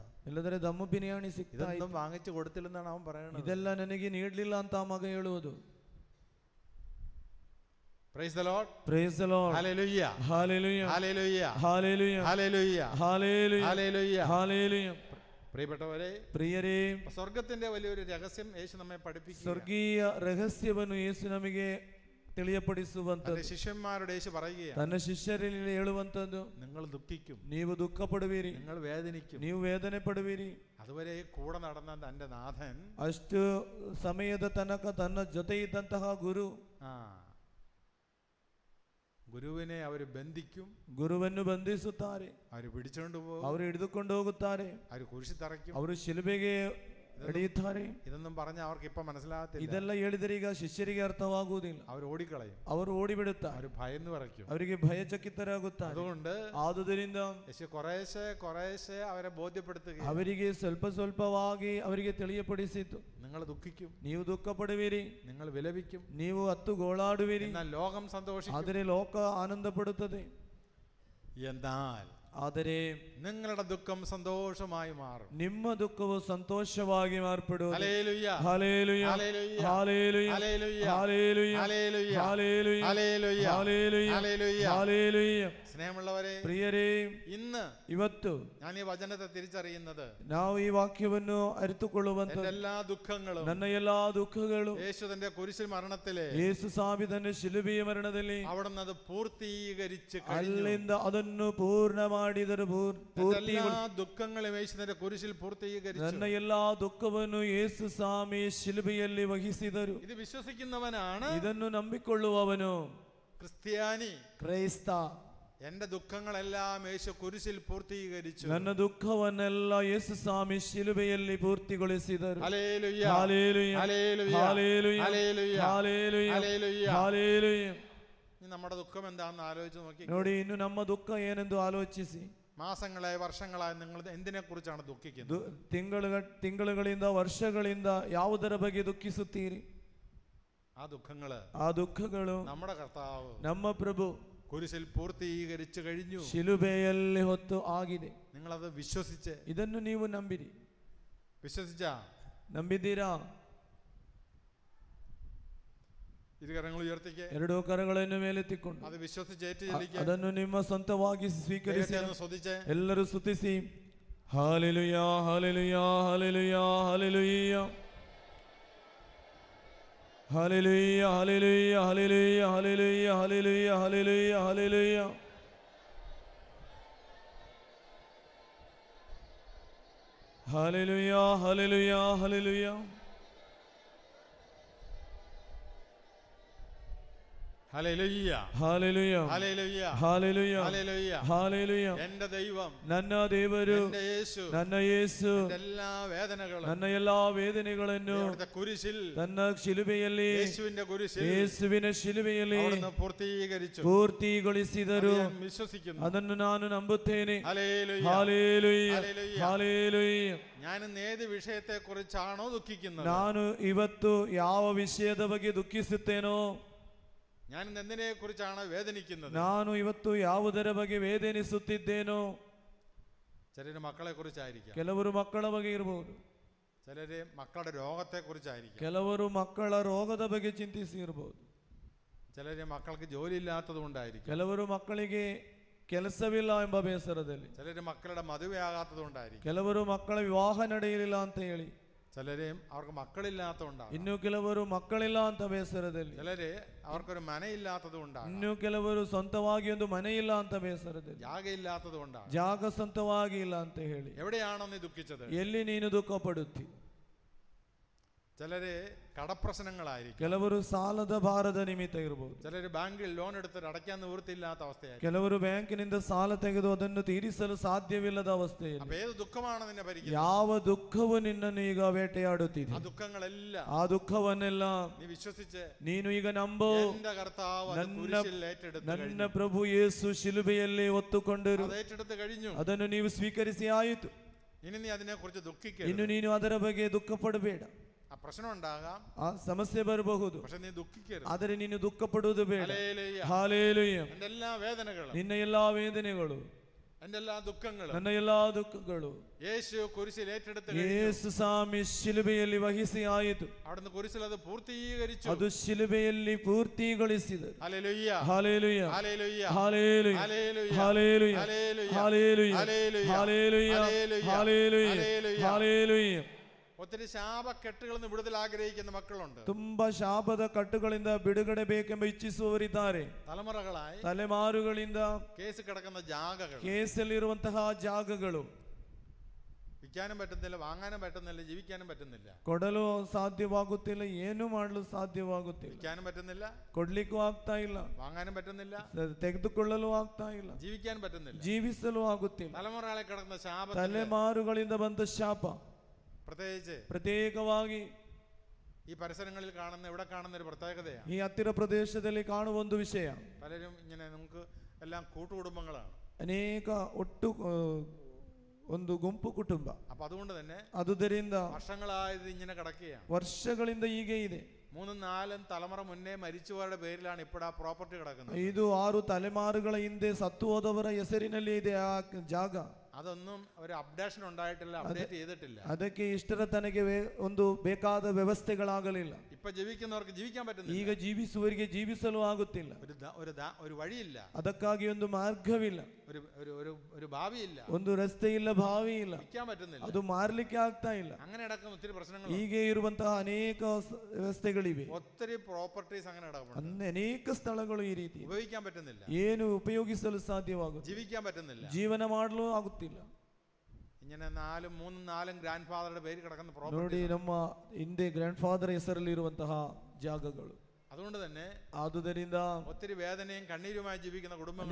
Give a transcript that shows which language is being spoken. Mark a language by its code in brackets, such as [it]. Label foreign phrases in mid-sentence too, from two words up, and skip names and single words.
[kn] ಇಲ್ಲದ್ರೆ ದಮ್ಮು ಬಿರಿಯಾನಿ ಸಿಕ್ತಾ? [ml] ഇതൊന്നും വാങ്ങിച്ചു കൊടുത്തില്ലെന്നാണ് അവൻ പറയുന്നത്. [kn] ಇದೆಲ್ಲ ನನಗೆ ನೀಡಲಿಲ್ಲ ಅಂತ ಆ ಮಗ ಹೇಳುವುದು. [en] Praise the Lord. Praise the Lord. Hallelujah. Hallelujah. Hallelujah. Hallelujah. Hallelujah. Hallelujah. Hallelujah. Hallelujah. [ml] പ്രിയപ്പെട്ടവരെ, പ്രിയരേ, സ്വർഗ്ഗത്തിന്റെ വലിയൊരു രഹസ്യം യേശു നമ്മെ പഠിപ്പിക്കുന്നു. [kn] ಸ್ವರ್ಗೀಯ ರಹಸ್ಯವನ್ನು ಯೇಸು ನಮಗೆ ತಿಳಿಯಪಡಿಸುವಂತದ್ದು. [ml] ശിഷ്യന്മാരുടെ യേശു പറയുകയാണ്, [kn] ತನ್ನ ಶಿಷ್ಯರಲ್ಲಿ ಹೇಳುವಂತದ್ದು, [ml] നിങ്ങൾ ദുഃഖിക്കും, [kn] ನೀವು ದುಃಖ ಪಡುವಿರಿ, [ml] നിങ്ങൾ വേദനിക്കും. [kn] ನೀವು ವೇದನೆ ಪಡುವಿರಿ. [ml] അതുവരെ കൂടെ നടന്ന തന്റെ നാഥൻ [kn] ಅಷ್ಟು ಸಮಯದ ತನಕ ತನ್ನ ಜೊತೆ ಇದ್ದಂತಹ ಗುರು, [ml] ഗുരുവിനെ അവർ ബന്ധിക്കും, [kn] ಗುರುವನ್ನು ಬಂಧಿಸುತ್ತಾರೆ, [ml] അവർ പിടിച്ചുകൊണ്ട് പോകും, [kn] ಅವರು ಹಿಡಿದುಕೊಂಡು ಹೋಗುತ್ತಾರೆ, [ml] അവർ കുരിശിൽ തറയ്ക്കും, [kn] ಅವರು ಶಿಲುಬೆಗೆ ಎಳೆಯುತ್ತಾರೆ. [ml] ഇതൊന്നും പറഞ്ഞ അവർക്ക് ഇപ്പൊ മനസ്സിലാകത്തില്ല. [kn] ಇದೆಲ್ಲ ಹೇಳಿದರೆ ಈಗ ಶಿಷ್ಯರಿಗೆ ಅರ್ಥವಾಗುವುದಿಲ್ಲ. [ml] അവർ ഓടിക്കളയും, [kn] ಅವರು ಓಡಿಬಿಡುತ್ತಾರೆ, [ml] അവർ ഭയന്ന് പറയ്ക്കും, [kn] ಅವರಿಗೆ ಭಯಚಕಿತರಾಗುತ್ತಾರೆ. [ml] അതുകൊണ്ട് [kn] ಆದುದರಿಂದ [ml] യേശു കുറേശ്ശെ അവരെ ബോധ്യപ്പെടുത്തുകയും [kn] ಅವರಿಗೆ ಸ್ವಲ್ಪ ಸ್ವಲ್ಪವಾಗಿ ಅವರಿಗೆ ತಿಳಿಯಪಡಿಸಿತು, [ml] നിങ്ങൾ ദുഃഖിക്കും, [kn] ನೀವು ದುಃಖ ಪಡುವಿರಿ, [ml] നിങ്ങൾ വിലപിക്കും, [kn] ನೀವು ಅತ್ತು ಗೋಳಾಡುವಿರಿ, [ml] എന്നാൽ ലോകം സന്തോഷിക്കും. [kn] ಆದರೆ ಲೋಕ ಆನಂದ ಪಡುತ್ತದೆ. [ml] എന്നാൽ [kn] ಆದರೆ [ml] നിങ്ങളുടെ ദുഃഖം സന്തോഷമായി മാറും. [kn] ನಿಮ್ಮ ದುಃಖವು ಸಂತೋಷವಾಗಿ ಮಾರ್ಪಡುವುದು. [ml] ഹല്ലേലൂയ, ഹല്ലേലൂയ, ഹല്ലേലൂയ, ഹല്ലേലൂയ, ഹല്ലേലൂയ, ഹല്ലേലൂയ, ഹല്ലേലൂയ, ഹല്ലേലൂയ, ഹല്ലേലൂയ, ഹല്ലേലൂയ, ഹല്ലേലൂയ. ഹല്ലേലൂയ. സ്നേഹമുള്ളവരെ, [kn] ಪ್ರಿಯರೇ, [ml] ഇന്ന് [kn] ಇವತ್ತು [ml] ഞാൻ ഈ വചനത്തെ തിരിച്ചറിയുന്നത്, [kn] ನಾವು ಈ ವಾಕ್ಯವನ್ನು ಅರಿತುಕೊಳ್ಳುವಂತ [ml] എന്റെ എല്ലാ ദുഃഖങ്ങളും [kn] ನನ್ನ ಎಲ್ಲಾ ದುಃಖಗಳು [ml] യേശു തന്റെ കുരിശിൽ മരണത്തിലെ [kn] ಯೇಸು ಸಾವಿದನ್ನು ಶಿಲುಬೆಯ ಮರಣದಲ್ಲಿ [ml] അവിടുന്ന് അത് പൂർത്തീകരിച്ച് [kn] ಅಲ್ಲಿಂದ ಅದನ್ನು ಪೂರ್ಣ ಮಾಡಿದರು. [ml] എല്ലാ ദുഃഖങ്ങളും യേശു തന്റെ കുരിശിൽ പൂർത്തീകരിച്ചു. [kn] ನನ್ನ ಎಲ್ಲಾ ದುಃಖವನ್ನು ಯೇಸು ಸ್ವಾಮಿ ಶಿಲುಬೆಯಲ್ಲಿ ವಹಿಸಿದರು. [ml] ഇത് വിശ്വസിക്കുന്നവനാണ്, [kn] ಇದನ್ನು ನಂಬಿಕೊಳ್ಳುವವನು [ml] ക്രിസ്ത്യാനി, [kn] ಕ್ರೈಸ್ತ. [ml] എന്റെ ദുഃഖങ്ങളെല്ലാം യേശു കുരിശിൽ പൂർത്തീകരിച്ചു. [kn] ನನ್ನ ದುಃಖವನ್ನೆಲ್ಲ ಯೇಸು ಸ್ವಾಮಿ ಶಿಲುಬೆಯಲ್ಲಿ ಪೂರ್ತಿಗೊಳಿಸಿದರು. [ml] ഹല്ലേലൂയ, ഹല്ലേലൂയ, ഹല്ലേലൂയ, ഹല്ലേലൂയ, ഹല്ലേലൂയ, ഹല്ലേലൂയ, ഹല്ലേലൂയ. ഹല്ലേലൂയ. ഇനി നമ്മുടെ ദുഃഖം എന്താണെന്ന് ആലോചിച്ച് നോക്കി. [kn] ನೋಡಿ, ಇನ್ನು ನಮ್ಮ ದುಃಖ ಏನೆಂದು ಆಲೋಚಿಸಿ. [ml] മാസങ്ങളായി വർഷങ്ങളായി നിങ്ങൾ എന്തിനെ കുറിച്ചാണ് ദുഃഖിക്കുന്നത്? [kn] ತಿಂಗಳುಗಳಿಂದ ವರ್ಷಗಳಿಂದ ಯಾವುದರ ಬಗ್ಗೆ ದುಃಖಿಸುತ್ತೀರಿ? [ml] ആ [kn] ದುಃಖಗಳು [ml] നമ്മുടെ കർത്താവ്, [kn] ನಮ್ಮ ಪ್ರಭು [ml] കുരിശിൽ പൂർത്തീകരിച്ചു കഴിഞ്ഞു. [kn] ಶಿಲುಬೆಯಲ್ಲಿ ಹೊತ್ತು ಆಗಿದೆ. [ml] നിങ്ങളത് വിശ്വസിച്ച്, [kn] ಇದನ್ನು ನೀವು ನಂಬಿರಿ. ನಂಬಿದ್ದೀರಾ? [ml] ഇരുകരങ്ങൾ ഉയർത്തിക്ക്, [kn] ಎರಡೂ ಕರಗಳನ್ನು ಮೇಲೆತ್ತಿಕೊಂಡು [ml] അത് വിശ്വസിച്ച് [kn] ಅದನ್ನು ನಿಮ್ಮ ಸ್ವಂತವಾಗಿ ಸ್ವೀಕರಿಸಿ [ml] ശ്രദ്ധിച്ച് [kn] ಎಲ್ಲರೂ ಸ್ತುತಿಸಿ. ಹಾಲೆಲೂಯ, ಹಾಲೆಲೂಯ, ಹಾಲೆಲೂಯ, ಹಾಲೆಲೂಯ, ಹಾಲೆಲೂಯ, ಹಾಲೆಲೂಯ, ಹಾಲೆಲೂಯ, ಹಾಲೆಲೂಯ, ಹಾಲೆಲೂಯ, ಹಾಲೆಲೂಯ, ಹಾಲೆಲೂಯ. ಹಾಲೆಲೂಯ, ಹಾಲೆಲೂಯ, ಹಾಲೆಲೂಯ. [ml] ഹല്ലേലൂയ, ഹല്ലേലൂയ, ഹല്ലേലൂയ, ഹല്ലേലൂയ, ഹല്ലേലൂയ. ഹല്ലേലൂയ. എന്റെ ദൈവം, [kn] ನನ್ನ ದೇವರು, [ml] എന്റെ യേശു, [kn] ನನ್ನ ಯೇಸು [ml] എല്ലാ വേദനകളും, [kn] ನನ್ನ ಎಲ್ಲಾ ವೇದನೆಗಳನ್ನು [ml] കുരിശിൽ, [kn] ತನ್ನ ಶಿಲುಬೆಯಲ್ಲಿ, [ml] യേശുവിന്റെ കുരിശിൽ, [kn] ಯೇಸುವಿನ ಶಿಲುಬೆಯಲ್ಲಿ [ml] പൂർത്തീകരിച്ചു, [kn] ಪೂರ್ತಿಗೊಳಿಸಿದರು. [ml] വിശ്വസിക്കുന്നു, [kn] ಅದನ್ನು ನಾನು ನಂಬುತ್ತೇನೆ. [ml] ഹല്ലേലൂയ, ഹല്ലേലൂയ, ഹല്ലേലൂയ. ഹല്ലേലൂയ. ഞാൻ ഏത് വിഷയത്തെ കുറിച്ചാണോ ദുഃഖിക്കുന്നത്, [kn] ನಾನು ಇವತ್ತು ಯಾವ ವಿಷಯದ ಬಗ್ಗೆ ದುಃಖಿಸುತ್ತೇನೋ, [ml] ഞാൻ എന്തിനെ കുറിച്ചാണ് വേദനിക്കുന്നത്, [kn] ನಾನು ಇವತ್ತು ಯಾವುದರ ಬಗ್ಗೆ ವೇದನಿಸುತ್ತಿದ್ದೇನೋ. [ml] ചിലര് മക്കളെ കുറിച്ചായിരിക്കാം, [kn] ಕೆಲವರು ಮಕ್ಕಳ ಬಗ್ಗೆ ಇರಬಹುದು, [ml] ചിലര് മക്കളുടെ രോഗത്തെ കുറിച്ചായിരിക്കാം, [kn] ಕೆಲವರು ಮಕ್ಕಳ ರೋಗದ ಬಗ್ಗೆ ಚಿಂತಿಸಿ ಇರಬಹುದು, [ml] ചിലര് മക്കൾക്ക് ജോലി ഇല്ലാത്തത് കൊണ്ടായിരിക്കും, [kn] ಕೆಲವರು ಮಕ್ಕಳಿಗೆ ಕೆಲಸವಿಲ್ಲ ಎಂಬ ಬೇಸರದಲ್ಲಿ, [ml] ചിലര് മക്കളുടെ മದುവയാകാത്തത് കൊണ്ടായിരിക്കും, [kn] ಕೆಲವರು ಮಕ್ಕಳ ವಿವಾಹ ನಡೆಯಲಿಲ್ಲ ಅಂತ ಹೇಳಿ, [ml] ചിലര് അവർക്ക് മക്കളില്ലാത്തതുകൊണ്ടാണ്, [kn] ಇನ್ನು ಕೆಲವರು ಮಕ್ಕಳಿಲ್ಲ ಅಂತ ಬೇಸರದಲ್ಲಿ, [ml] ചിലര് അവർക്കൊരു മനയില്ലാത്തത് കൊണ്ടാണ്, [kn] ಇನ್ನು ಕೆಲವರು ಸ್ವಂತವಾಗಿ ಒಂದು ಮನೆ ಇಲ್ಲ ಅಂತ ಬೇಸರದಲ್ಲಿ, [ml] ജാഗയില്ലാത്തത് കൊണ്ടാണ്. [kn] ಜಾಗ ಸ್ವಂತವಾಗಿ ಇಲ್ಲ ಅಂತ ಹೇಳಿ [ml] എവിടെയാണോ നീ ദുഃഖിച്ചത്? [kn] ಎಲ್ಲಿ ನೀನು ದುಃಖ ಪಡುತ್ತಿ? [ml] ചിലര് കടപ്രശ്നങ്ങളായിരിക്കും, [kn] ಕೆಲವರು ಸಾಲದ ಭಾರದ ನಿಮಿತ್ತ ಇರಬಹುದು, [ml] ചിലര് ബാങ്കിൽ ലോൺ എടുത്തിട്ട് അടയ്ക്കാൻ നിവൃത്തിയില്ലാത്ത അവസ്ഥയായിരിക്കും. [kn] ಕೆಲವರು ಬ್ಯಾಂಕಿನಿಂದ ಸಾಲ ತೆಗೆದು ಅದನ್ನು ತೀರಿಸಲು ಸಾಧ್ಯವಿಲ್ಲದ ಅವಸ್ಥೆಯಲ್ಲಿ. [ml] അപ്പൊ ഏത് ദുഃഖമാണ് നിന്നെ ഭരിക്കുന്നത്? [kn] ಯಾವ ದುಃಖವು ನಿನ್ನನ್ನು ಈಗ ಬೇಟೆಯಾಡುತ್ತಿದೆ, [ml] ആ ദുഃഖങ്ങളെല്ലാം [kn] ಆ ದುಃಖವನ್ನೆಲ್ಲ [ml] നീ വിശ്വസിച്ച് [kn] ನೀನು ಈಗ ನಂಬು. [ml] എന്റെ കർത്താവ് അത് കുരിശിൽ ഏറ്റെടുത്ത് [kn] ನನ್ನ [ml] കഴിഞ്ഞു. [kn] ಪ್ರಭು ಯೇಸು ಶಿಲುಬೆಯಲ್ಲಿ ಹೊತ್ತುಕೊಂಡಿರು, [ml] അത് ഏറ്റെടുത്ത് കഴിഞ്ഞു. [kn] ಅದನ್ನು ನೀವು ಸ್ವೀಕರಿಸಿ ಆಯಿತು. [ml] ഇനി നീ അതിനെ കുറിച്ച് ദുഃഖിക്കരുത്. [kn] ಇನ್ನು ನೀನು ಅದರ ಬಗ್ಗೆ ದುಃಖ ಪಡಬೇಡ. [ml] ആ പ്രശ്നം ഉണ്ടാകാം, [kn] ಆ ಸಮಸ್ಯೆ ಬರಬಹುದು, [ml] പക്ഷെ നീ ദുഃഖിക്കരുത്. [kn] ಆದರೆ ನೀನು ದುಃಖ ಪಡುವುದು ಬೇಡ. [ml] ഹല്ലേലൂയ. [kn] ಹಾಲೇಲುಯ್ಯ. [ml] എന്റെ എല്ലാ വേദനകളും, [kn] ನಿನ್ನ ಎಲ್ಲಾ ವೇದನೆಗಳು, [ml] എന്റെ എല്ലാ ദുഃഖങ്ങളും [kn] ನನ್ನ ಎಲ್ಲಾ ದುಃಖಗಳು [ml] യേശു കുരിശിൽ ഏറ്റെടുത്ത് കഴിഞ്ഞു. [kn] ಯೇಸು ಸ್ವಾಮಿ ಶಿಲುಬೆಯಲ್ಲಿ ವಹಿಸಿ ಆಯಿತು. [ml] അവിടുന്ന് കുരിശിൽ അത് പൂർത്തീകരിച്ചു. [kn] ಅದು ಶಿಲುಬೆಯಲ್ಲಿ ಪೂರ್ತಿಗೊಳಿಸಿದರು. [ml] ഹല്ലേലൂയ. [kn] ಹಾಲೇಲುಯ್ಯ. [ml] ഹല്ലേലൂയ. [kn] ಹಾಲೇಲುಯ್ಯ. [ml] ഹല്ലേലൂയ. [kn] ಹಾಲೇಲುಯ್ಯ. [ml] ഹല്ലേലൂയ. [kn] ಹಾಲೇಲುಯ್ಯ. [ml] ഹല്ലേലൂയ. [kn] ಹಾಲೇಲುಯ್ಯ. [ml] ഹല്ലേലൂയ. [kn] ಹಾಲೇಲುಯ್ಯ. [ml] ഹല്ലേലൂയ. [kn] ಹಾಲೇಲುಯ್ಯ. [ml] ഒത്തിരി ശാപക്കെട്ടുകളിൽ നിന്ന് വിടുതൽ ആഗ്രഹിക്കുന്ന മക്കളുണ്ട്. [kn] ತುಂಬಾ ಶಾಪದ ಕಟ್ಟುಗಳಿಂದ ಬಿಡುಗಡೆ ಬೇಕೆಂಬ ಇಚ್ಛಿಸುವವರಿದ್ದಾರೆ. [ml] തലമുറകളായി [kn] ತಲೆಮಾರುಗಳಿಂದ [ml] കേസ് കിടക്കുന്ന ജാഗകൾ, [kn] ಕೇಸಲ್ಲಿರುವಂತಹ ಜಾಗಗಳು [ml] വിൽക്കാനും പറ്റുന്നില്ല, വാങ്ങാനും പറ്റുന്നില്ല, ജീവിക്കാനും പറ്റുന്നില്ല. [kn] ಕೊಡಲು ಸಾಧ್ಯವಾಗುತ್ತಿಲ್ಲ, ಏನು ಮಾಡಲು ಸಾಧ್ಯವಾಗುತ್ತಿಲ್ಲ. [ml] വിൽക്കാനും പറ്റുന്നില്ല, [kn] ಕೊಡ್ಲಿಕ್ಕೂ ಆಗ್ತಾ ಇಲ್ಲ, [ml] വാങ്ങാനും പറ്റുന്നില്ല, [kn] ತೆಗೆದುಕೊಳ್ಳಲು ಆಗ್ತಾ ಇಲ್ಲ, [ml] ജീവിക്കാൻ പറ്റുന്നില്ല. [kn] ಜೀವಿಸಲು ಆಗುತ್ತಿಲ್ಲ. [ml] തലമുറകളെ കിടക്കുന്ന ശാപ, [kn] ತಲೆಮಾರುಗಳಿಂದ ಬಂದ ಶಾಪ [ml] പ്രത്യേകിച്ച് [kn] ಪ್ರತ್ಯೇಕವಾಗಿ [ml] ഈ പരിസരങ്ങളിൽ കാണുന്ന, ഇവിടെ കാണുന്ന ഒരു പ്രത്യേകതയാണ്. [kn] ಈ ಹತ್ತಿರ ಪ್ರದೇಶದಲ್ಲಿ ಕಾಣುವ ಒಂದು ವಿಷಯ, [ml] പലരും ഇങ്ങനെ നമുക്ക് എല്ലാം കൂട്ടുകുടുംബങ്ങളാണ്. [kn] ಅನೇಕ ಒಟ್ಟು ಒಂದು ಗುಂಪು ಕುಟುಂಬ. [ml] അപ്പൊ അതുകൊണ്ട് തന്നെ [kn] ಆದುದರಿಂದ [ml] വർഷങ്ങളായത് ഇങ്ങനെ കിടക്കുകയാണ്. [kn] ವರ್ಷಗಳಿಂದ ಹೀಗೆ ಇದೆ. [ml] 3-4 തലമുറ മുന്നേ മരിച്ചവരുടെ പേരിലാണ് ഇപ്പോൾ ആ പ്രോപ്പർട്ടി കിടക്കുന്നത്. [kn] 5-6 ತಲೆಮಾರುಗಳ ಹಿಂದೆ ಸತ್ತು ಹೋದವರ ಹೆಸರಿನಲ್ಲಿ ಇದೆ ಆ ಜಾಗ. [ml] അതൊന്നും ഒരു അപ്ഡേഷൻ ഉണ്ടായിട്ടില്ല, അപ്ഡേറ്റ് ചെയ്തിട്ടില്ല. [kn] ಅದಕ್ಕೆ ಇಷ್ಟರ ತನಗೆ ಒಂದು ಬೇಕಾದ ವ್ಯವಸ್ಥೆಗಳಾಗಲಿಲ್ಲ. [ml] ഇപ്പൊ ജീവിക്കുന്നവർക്ക് ജീവിക്കാൻ പറ്റുന്നില്ല, [kn] ಈಗ ಜೀವಿಸುವವರಿಗೆ ಜೀವಿಸಲು ಆಗುತ್ತಿಲ್ಲ. [ml] ഒരു വഴിയില്ല, [kn] ಅದಕ್ಕಾಗಿ ಒಂದು ಮಾರ್ಗವಿಲ್ಲ, [ml] ഒരു ഭാവിയില്ല, [kn] ಒಂದು ರಸ್ತೆ ಇಲ್ಲ, ಭಾವಿ ಇಲ್ಲ, [ml] വിൽക്കാൻ പറ്റുന്നില്ല, [kn] ಅದು ಮಾರ್ಲಿಕ್ಕೆ ಆಗ್ತಾ ಇಲ್ಲ. [ml] അങ്ങനെ നടക്കുന്ന ഒത്തിരി പ്രശ്നങ്ങൾ, [kn] ಹೀಗೆ ಇರುವಂತಹ ಅನೇಕ ವ್ಯವಸ್ಥೆಗಳಿವೆ. [ml] ഒത്തിരി പ്രോപ്പർട്ടീസ് അങ്ങനെ നടക്കുന്നുണ്ട്. [kn] ಅನೇಕ ಸ್ಥಳಗಳು ಈ ರೀತಿ [ml] ഉപയോഗിക്കാൻ പറ്റുന്നില്ല, [kn] ಏನು ಉಪಯೋಗಿಸಲು ಸಾಧ್ಯವಾಗುತ್ತದೆ, [ml] ജീവിക്കാൻ പറ്റുന്നില്ല, [kn] ಜೀವನ ಮಾಡಲು ಆಗುತ್ತಿಲ್ಲ. [ml] ഇങ്ങനെ 3-4 [en] grand fatherude [ml] പേര് കിടക്കുന്ന [kn] ನೋಡಿ, [ml] പ്രോപ്പർട്ടി. [kn] ನಮ್ಮ ಹಿಂದೆ [en] grand father [kn] ಹೆಸರಲ್ಲಿ ಇರುವಂತಹ ಜಾಗಗಳು. [ml] അതുകൊണ്ട് തന്നെ [kn] ಆದುದರಿಂದ [ml] ഒത്തിരി വേദനയും കണ്ണീരുമായി ജീവിക്കുന്ന കുടുംബങ്ങൾ,